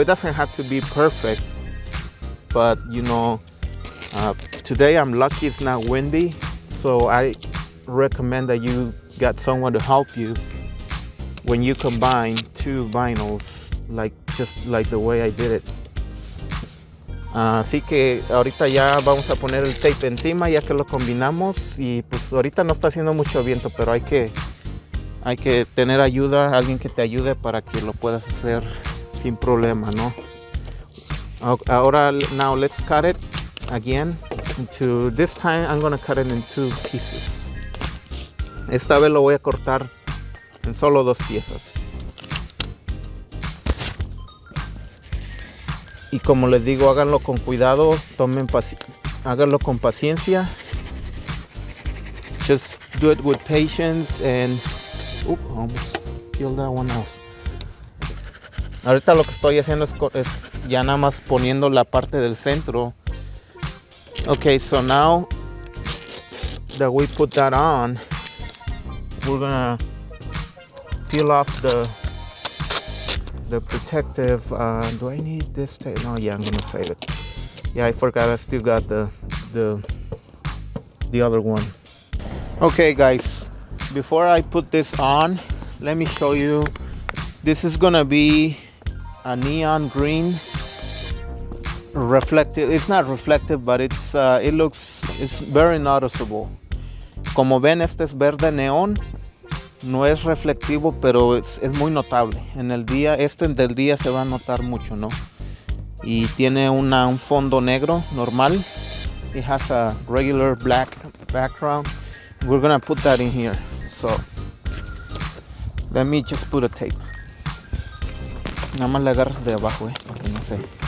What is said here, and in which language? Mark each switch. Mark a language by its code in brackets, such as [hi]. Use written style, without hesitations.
[en] It doesn't have to be perfect, but you know, today I'm lucky it's not windy, so I recommend that you got someone to help you when you combine two vinyls, just like the way I did it. [es] Así que ahorita ya vamos a poner el tape encima ya que lo combinamos, y pues ahorita no está haciendo mucho viento, pero hay que tener ayuda, alguien que te ayude para que lo puedas hacer sin problema, ¿no? [en] Ahora, now let's cut it again into, this time I'm gonna cut it in 2 pieces. [es] Esta vez lo voy a cortar en solo 2 piezas. Y como les digo, háganlo con cuidado, háganlo con paciencia. [en] Just do it with patience and almost peeled that one off. [es] Ahorita lo que estoy haciendo es ya nada más poniendo la parte del centro. [en] Okay, so now that we put that on, we're gonna peel off the protective. Do I need this tape? No, yeah, I'm gonna save it. Yeah, I forgot I still got the other one. Okay guys, before I put this on, let me show you. This is gonna be a neon green reflective. It's not reflective, but it's very noticeable. [es] Como ven, este es verde neón. No es reflectivo, pero es muy notable. En el día, del día se va a notar mucho, ¿no? Y tiene un fondo negro normal. [en] It has a regular black background. We're gonna put that in here. So let me just put a tape. [es] Nada más le agarras de abajo, para que no se.